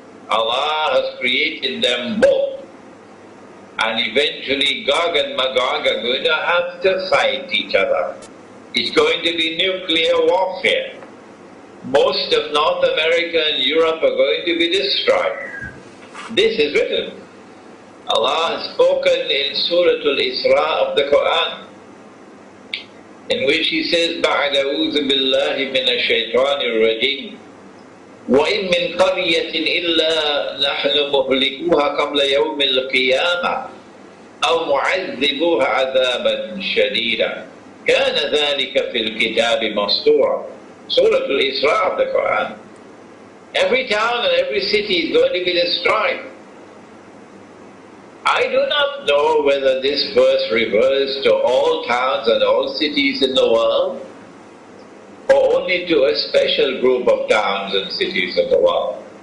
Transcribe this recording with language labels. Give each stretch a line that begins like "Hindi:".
English: Allah has created them both, and eventually GOG and MAGOG are going to have to fight each other. It's going to be nuclear warfare. Most of North America and Europe are going to be destroyed. This is written. Allah has spoken in Surah Al-Isra of the Quran, in which He says,
Arabic: بَعْدَ أَعُوذُ بِاللَّهِ مِنَ الشَّيْطَانِ الرَّجِيمِ وَإِن مِّن قَرْيَةٍ إِلَّا نَحْنُ مُهْلِكُوهَا قَبْلَ يَوْمِ الْقِيَامَةِ أَوْ مُعَذِّبُوهَا عَذَابًا شَدِيدًا كَانَ ذَلِكَ فِي الْكِتَابِ مَسْطُورًا.
English: Surah Al-Isra of the Quran. Every town and every city is going to be destroyed. I do not know whether this verse refers to all towns and all cities in the world, or only to a special group of towns and cities of the world.